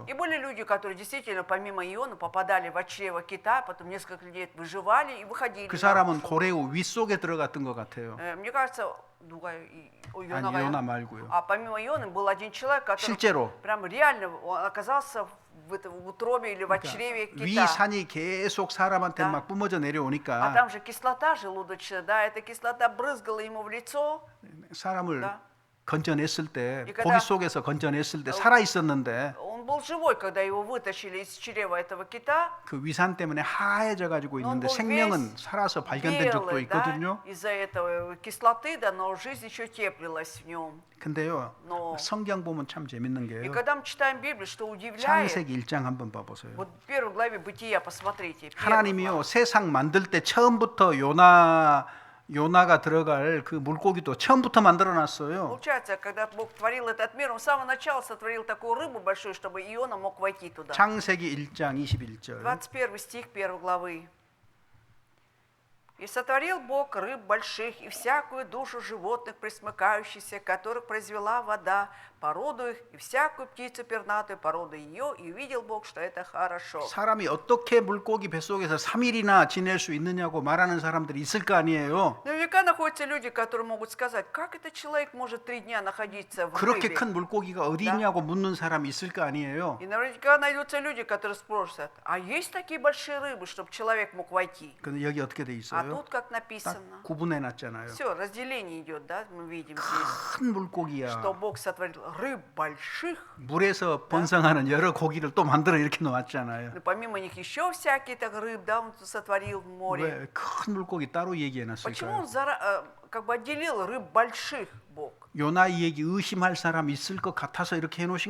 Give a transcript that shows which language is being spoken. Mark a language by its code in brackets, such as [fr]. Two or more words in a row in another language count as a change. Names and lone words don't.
[ru] И были люди, которые действительно помимо Иона попадали в чрево кита, потом несколько лет выживали и выходили. [ko] 그 사람은 고래의 윗속에 들어갔던 것 같아요. [ru] Мне кажется, [ko] 누가 아니, 요나 말고요. [ru] А помимо Иона был один человек, который [ko] 실제로 [ru] прям реально он оказался в утробе или в чреве [ko] 위 [ru] кита. [ko] 산이 계속 사람한테 [ru] Да. [ko] 막 뿜어져 [ru] А [ko] 내려오니까 [ru] там же кислота желудочная, да, эта кислота брызгала ему в лицо. [ko] 사람을 [ru] Да. [ko] 건져냈을 때 [ru] И когда- [ko] 고기 속에서 건져냈을 때 살아 있었는데 [ru] Он был живой, когда его вытащили из чрева этого кита. [ko] 그 위산 때문에 하얘져 가지고 [ru] Но он [ko] 있는데 [ru] был [ko] 생명은 [ru] весь [ko] 살아서 발견된 적도 [ru] белый, да, [ko] 있거든요. [ru] из-за этого кислоты, да, но жизнь еще теплилась в нем. [ko] 근데요. [ru] Но- [ko] 성경 보면 참 재밌는 [ru] И [ko] 게요. [ru] когда мы читаем Библию, что удивляет, [ko] 창세기 1장 한번 봐 보세요. [ru] вот в первой главе Бытия, посмотрите. первая [ko] 하나님이요 [ru] глава. [ko] 세상 만들 때 처음부터 요나가 들어갈 그 물고기도 처음부터 만들어 놨어요. [ru] Получается, когда Бог творил этот мир, Он с самого начала сотворил такую рыбу большую, чтобы Иона мог войти туда. [ko] 창세기 1장 21절. [ru] 21 стих 1 главы. «И сотворил Бог рыб больших и всякую душу животных, пресмыкающихся, которых произвела вода, породу их, и всякую птицу пернатую, породу ее, и увидел Бог, что это хорошо». [ko] 사람이 어떻게 물고기 뱃속에서 3일이나 지낼 수 있느냐고 말하는 사람들이 있을 거 아니에요. [ru] Наверняка находятся люди, которые могут сказать, как этот человек может 3 дня находиться в [ko] 그렇게 [ru] рыбе. [ko] 큰 물고기가 어디 있냐고 묻는 사람이 있을 거 아니에요. [ru] И наверняка найдутся люди, которые спросят, а есть такие большие рыбы, чтобы человек мог войти? [ko] 근데 여기 어떻게 돼 [ru] А [ko] 있어요? [ru] тут как [ko] 딱 [ru] написано. [ko] 구분해 놨잖아요. [ru] Все, разделение идет, да, мы видим здесь, [ko] 큰 물고기야. [ru] что Бог сотворил рыб больших, [ko] 물에서 번성하는 여러 고기를 또 만들어 이렇게 놓았잖아요. [ru] и помимо них еще всякие так рыб, да, Он сотворил в море. [ko] 왜 큰 물고기 따로 얘기해 [ru] Почему [ko] 놨을까요? [ru] Он как бы отделил рыб больших, Бог? [ko] 요나 이 얘기 의심할 사람 있을 것 같아서 이렇게 해놓으신